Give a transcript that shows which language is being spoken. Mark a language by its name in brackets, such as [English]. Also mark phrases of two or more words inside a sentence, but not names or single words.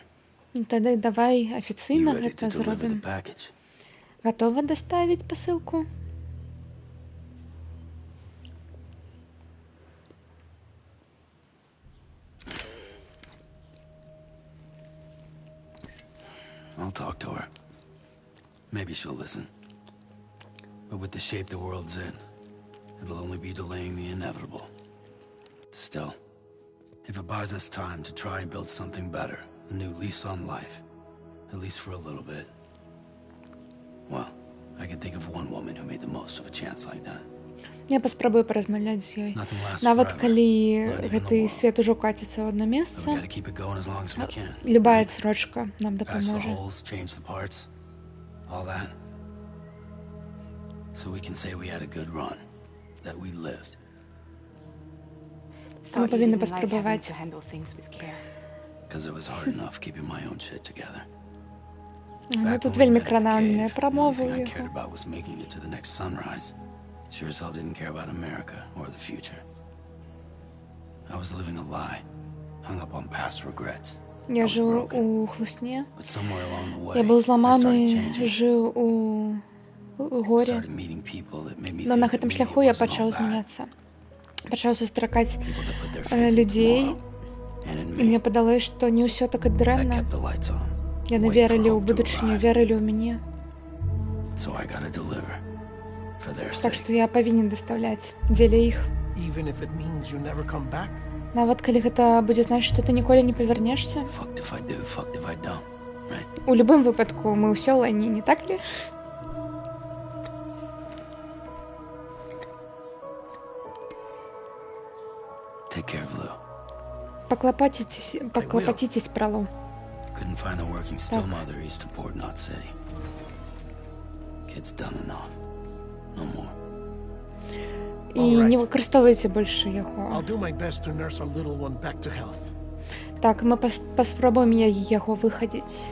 [Belarusian] Ну, тады давай [English] You [Belarusian] афіцыйна [English] ready [Belarusian] гэта [English] to deliver the [Belarusian] зробім. [English] package? [Belarusian] Гатова даставіць пасылку? [English] I'll talk to her. Maybe she'll listen. But with the shape the world's in, it'll only be delaying the inevitable. Still, if it buys us time to try and build something better, a new lease on life, at least for a little bit, well, I can think of one woman who made the most of a chance like that. [Belarusian] Я паспрабую паразмаўляць з ёй. [English] Nothing lasts [Belarusian] Нават [English] forever, [Belarusian] калі [English] not even the [Belarusian] гэты [English] world. [Belarusian] свет ужо каціцца ў одно [English] But we [Belarusian] месца, [English] gotta keep it going as long as we can. [Belarusian] любая адсрочка нам [English] Patch the [Belarusian] дапаможа. [English] holes, change the parts, all that. So we can say we had a good run, that we lived. [Belarusian] Мы [English] Thought you [Belarusian] павінны [English] didn't like having [Belarusian] паспрабаваць. [English] to handle things with care. Because it was hard enough keeping my own shit together. [Belarusian] Ну, [English] Back [Belarusian] тут [English] when we [Belarusian] вельмі [English] met at the [Belarusian] кранальныя [English] cave, [Belarusian] прамовы [English] the only thing I [Belarusian] ў [English] cared [Belarusian] яго. [English] about was making it to the next sunrise. Sure as hell didn't care about America or the future. I was living a lie, hung up on past regrets. I [Belarusian] Я [English] was [Belarusian] жыў [English] broken, [Belarusian] у хлусне. [English] but somewhere along the way, [Belarusian] Я быў [English] I started [Belarusian] зламаны, [English] changing. [Belarusian] жыў у горі. [English] Started meeting people that made me [Belarusian] Но [English] think [Belarusian] на [English] that [Belarusian] гэтым [English] maybe [Belarusian] шляху [English] it [Belarusian] я [English] wasn't all [Belarusian] пачаў [English] bad. [Belarusian] змяняцца. Пачаў сустракаць [English] People that put their faith in [Belarusian] людзей, [English] tomorrow and in [Belarusian] і мне [English] me. [Belarusian] падалося, што не ўсё так і [English] That [Belarusian] дрэнна. [English] kept the lights on. [Belarusian] Яны [English] waiting for [Belarusian] верылі ў [English] hope to [Belarusian] будучыню, [English] arrive. [Belarusian] верылі ў мяне. [English] So I gotta deliver for their [Belarusian] Так [English] sake. [Belarusian] што я павінен дастаўляць дзеля іх. [English] Even if it means you never come back. [Belarusian] Нават калі гэта будзе значыць, што ты ніколі не павярнешся. [English] Fucked if I do, fucked if I don't. Right? [Belarusian] У любым выпадку мы ўсё ў лайне, [Russian] не так ли? [English] Take care of Lou. [Belarusian] Паклапаціцесь пра Лу. [English] Couldn't find a working still [Belarusian] Так. [English] mother east of Port Knot City. Kid's done enough. No more. [Belarusian] І [English] Alright. [Belarusian] не выкарыстоўвайце больш яго. [English] I'll do my best to nurse our little one back to health. [Belarusian] Так, мы паспрабуем яго выхадзіць.